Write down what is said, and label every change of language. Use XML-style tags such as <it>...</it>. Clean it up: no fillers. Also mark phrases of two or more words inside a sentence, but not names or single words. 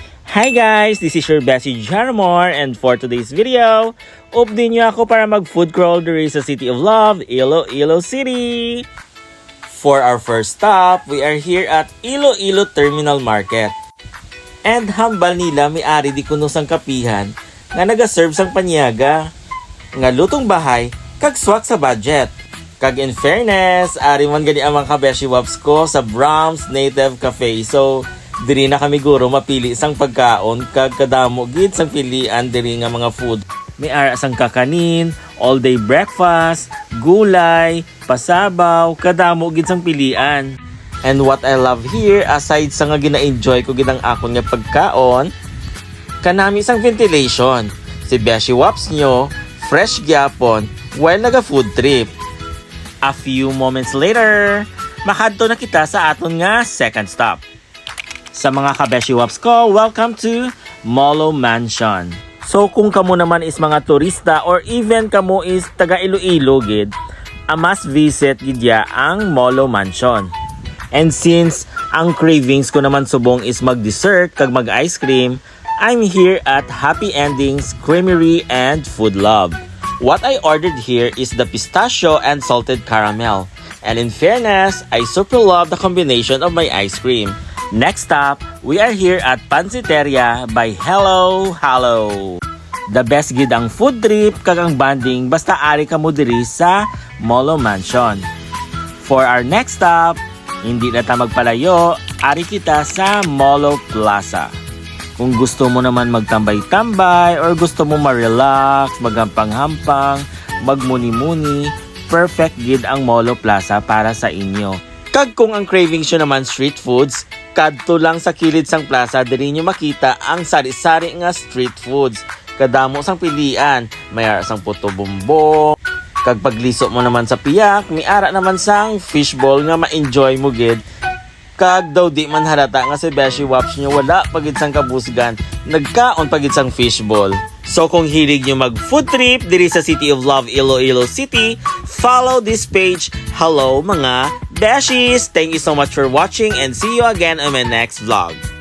<en>Hi guys! This is your Bessie Jarmore, and for today's video,</en> <hil>update nyo ako para mag-</hil> <en>food crawl</en> <hil>diri sa City of Love, Iloilo City!</hil> <en>For our first stop, we are here at Iloilo Terminal Market.</en> <hil>And hambal nila may-ari di kuno sang kapihan nga nagaserve sang panyaga. Nga lutong bahay, kag swak sa budget. Kag</hil> <en>in fairness,</en> <hil>ari man gani ang mga kabeshi waps ko sa Brahms Native Cafe. So, diri na kami guro mapili sang pagkaon kag kadamo gid sang pilian diri nga mga food. May ara sang kakanin,</hil> <en>all day breakfast,</en> <hil>gulay, pasabaw, kadamo gid sang pilian.</hil> <en>And what I love here,</en> <hil>aside sa nga gina-enjoy ko gid ang akon nga pagkaon, kanami sang ventilation. Si Beshi Waps nyo, fresh gyapon while naga</hil> <en>food trip. A few moments later,</en> <hil>makadto na kita sa aton nga second stop. Sa mga kabeshi waps ko,</hil> <en>welcome to Molo Mansion.</en> <hil>So kung kamo naman is mga turista or even kamo is taga Iloilo gid,</hil> <en>a must visit</en> <hil>gid ya ang Molo Mansion.</hil> <en>And since</en> <hil>ang cravings ko naman subong is mag-dessert kag mag-ice cream,</hil> <en>I'm here at</en> <hil>Happy Endings Creamery and Food Love.</hil> <en>What I ordered here is the pistachio and salted caramel. And in fairness, I super love the combination of my ice cream. Next up, we are here at Pansiteria by Hello Hallo. The best</en> <hil>gid ang</hil> <en>food trip</en> <hil>kag ang banding basta ari ka mo diri sa Molo Mansion.</hil> <en>For our next stop,</en> <hil>hindi na ta magpalayo, ari kita sa Molo Plaza. Kung gusto mo naman magtambay-tambay or gusto mo ma-relax, maghampang-hampang, magmuni-muni, perfect gid ang Molo Plaza para sa inyo. Kag kung ang cravings nyo naman</hil> <en>street foods,</en> <hil>kadto lang sa kilid sang plaza, diri nyo makita ang sari-sari nga</hil> <en>street foods.</en> <hil>Kadamo sang pilian, may ara sang puto bumbong, kag pagliso mo naman sa piyak, may ara naman sang fishball nga ma-enjoy mo gid. Kag daw di man halata nga si Beshi Waps nyo wala pagid sang kabusgan, nagkaon pagid sang fishball. So kung hilig nyo mag</hil> <en>food trip</en> <hil>diri sa City of Love, Iloilo City,</hil> <en>follow this page.</en> <hil>Hello mga Beshies!</hil> <en>Thank you so much for watching and see you again on my next vlog.</en>